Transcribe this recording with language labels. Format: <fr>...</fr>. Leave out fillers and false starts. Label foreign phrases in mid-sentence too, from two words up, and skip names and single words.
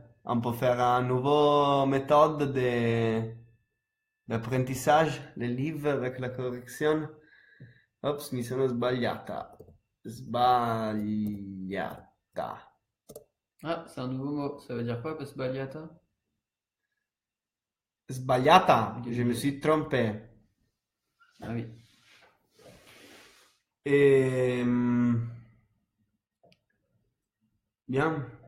<fr>On peut faire un nouveau méthode d'apprentissage, les livres avec la correction.</fr> <it>Ops, mi sono sbagliata. Sbagliata.</it> <fr>Ah, c'est un nouveau mot. Ça veut dire quoi,</fr> <it>Sbagliata? Sbagliata,</it> <fr>Qu'est-ce je que me c'est? suis trompé. Ah oui. Et bien.</fr>